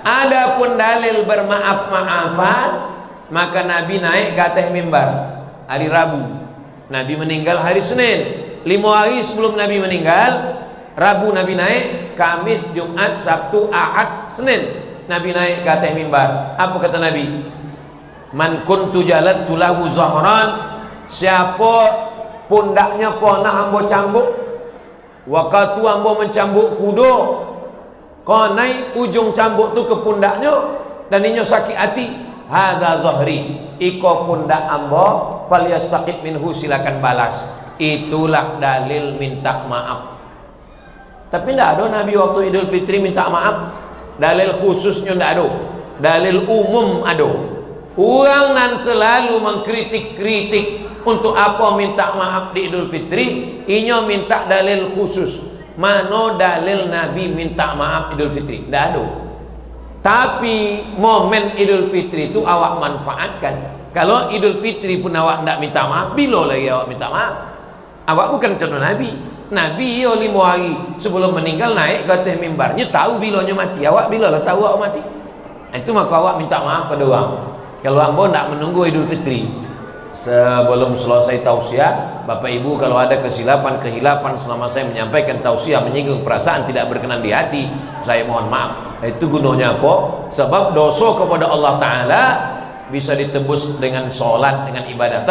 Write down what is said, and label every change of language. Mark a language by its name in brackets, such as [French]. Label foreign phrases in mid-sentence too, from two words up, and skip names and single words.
[Indonesian] Adapun dalil bermaaf-maafan, maka Nabi naik ke atas mimbar hari Rabu. Nabi meninggal hari Senin. 5 hari sebelum Nabi meninggal, Rabu Nabi naik, Kamis, Jumat, Sabtu, Ahad, Senin Nabi naik ke atas mimbar. Apa kata Nabi? [Arabic] من كنت جلدت له ظهرا, [Minangkabau] siapa pundaknya pernah ambo cambuk, waktu ambo mencambuk kudo, kau naik ujung cambuk tu ke pundaknya dan inyo sakit hati, [Arabic] هذا ظهري, [Minangkabau] iko pundak ambo, [Arabic] فليستقد منه, [Indonesian] silakan balas. Itulah dalil minta maaf. Tapi tidak ada Nabi waktu Idul Fitri minta maaf. Dalil khususnya tidak ada, dalil umum ada. Orang nan selalu mengkritik-kritik untuk apa minta maaf di Idul Fitri, inyo minta dalil khusus. Mana dalil Nabi minta maaf Idul Fitri? Tidak ada. Tapi momen Idul Fitri itu awak manfaatkan. Kalau Idul Fitri pun awak tidak minta maaf, bila lagi awak minta maaf? Awak bukan contoh Nabi. Nabi 5 hari sebelum meninggal naik ke atas mimbarnya, tahu bilanya mati. Awak bila lah tahu awak mati? Itu maka awak minta maaf pada orang. Kalau hamba tidak menunggu Idul Fitri, sebelum selesai tausiah, Bapak Ibu kalau ada kehilapan selama saya menyampaikan tausiah menyinggung perasaan tidak berkenan di hati, saya mohon maaf. Itu gunanya apa? Sebab dosa kepada Allah Ta'ala bisa ditebus dengan sholat, dengan ibadah.